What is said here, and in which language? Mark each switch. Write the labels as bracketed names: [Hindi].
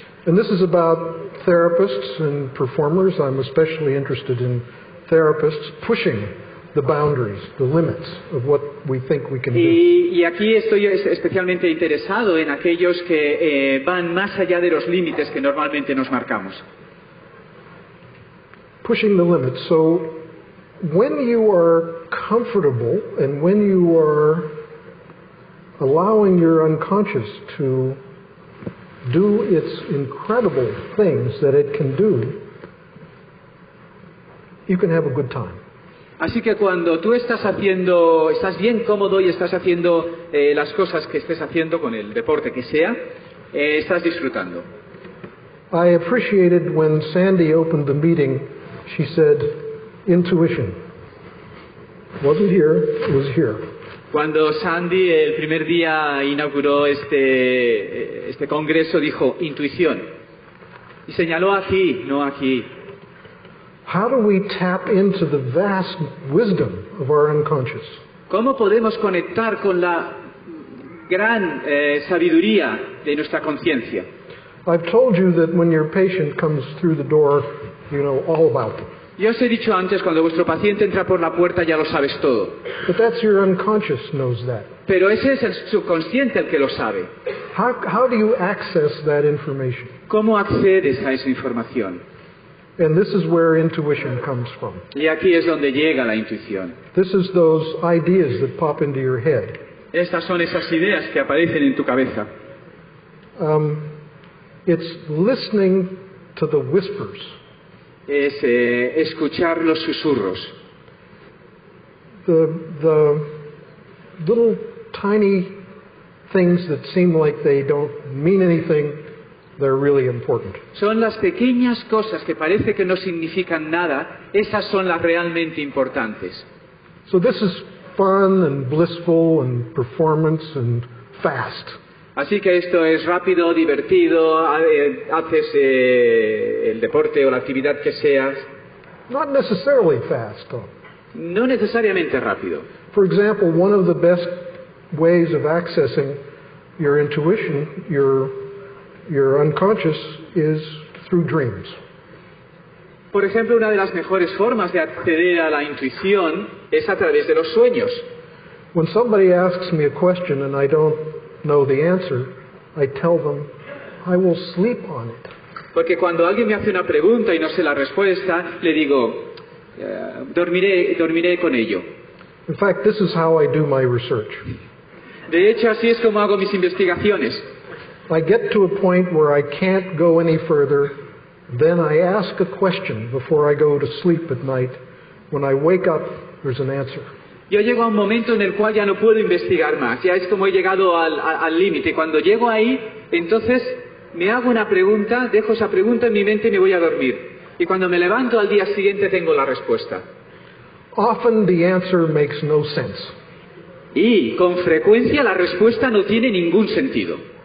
[English] And this is about therapists and performers. I'm especially interested in therapists pushing the boundaries, the limits of what we think we can do. [Spanish] Y aquí estoy especialmente interesado en aquellos que van más allá de los límites que normalmente nos marcamos. [English] Pushing the limits. So when you are comfortable and when you are allowing your unconscious to do its incredible things that it can do, you can have a good time. [Spanish] Así que cuando tú estás bien cómodo y estás haciendo las cosas que estés haciendo con el deporte que sea, estás disfrutando. [English] I appreciated when Sandy opened the meeting, she said, intuition. Wasn't here, it was here. [Spanish] Cuando Sandy el primer día inauguró este congreso dijo intuición y señaló aquí, no aquí. [English] How do we tap into the vast wisdom of our unconscious? [Spanish] ¿Cómo podemos conectar con la gran sabiduría de nuestra conciencia? [English] I've told you that when your patient comes through the door, you know all about them. [Spanish] Yo os he dicho antes, cuando vuestro paciente entra por la puerta ya lo sabes todo. [English] But that's your unconscious knows that. [Spanish] Pero ese es el subconsciente el que lo sabe. [English] How do you access that information? [Spanish] ¿Cómo accedes a esa información? [English] And this is where intuition comes from. [Spanish] Y aquí es donde llega la intuición. [English] This is those ideas that pop into your head. [Spanish] Estas son esas ideas que aparecen en tu cabeza. [English] It's listening to the whispers. [Spanish] Es escuchar los susurros. [English] The little tiny things that seem like they don't mean anything, they're really important. [Spanish] Son las pequeñas cosas que parece que no significan nada, esas son las realmente importantes. [English] So this is fun and blissful and performance and fast. [Spanish] Así que esto es rápido, divertido, haces el deporte o la actividad que seas. [English] Not necessarily fast, though. [Spanish] No necesariamente rápido. [English] For example, one of the best ways of accessing your intuition, your unconscious, is through dreams. [Spanish] Por ejemplo, una de las mejores formas de acceder a la intuición es a través de los sueños. [English] When somebody asks me a question and I don't know the answer, I tell them, I will sleep on it. [Spanish] Porque cuando alguien me hace una pregunta y no sé la respuesta, le digo, dormiré con ello. [English] In fact, this is how I do my research. [Spanish] De hecho, así es como hago mis investigaciones. [English] I get to a point where I can't go any further, then I ask a question before I go to sleep at night. When I wake up, there's an answer. [Spanish] Yo llego a un momento en el cual ya no puedo investigar más, ya es como he llegado al límite. Cuando llego ahí, entonces me hago una pregunta, dejo esa pregunta en mi mente y me voy a dormir. Y cuando me levanto al día siguiente tengo la respuesta. [English] Often the answer makes no sense. [Spanish] Y con frecuencia la respuesta no tiene ningún sentido.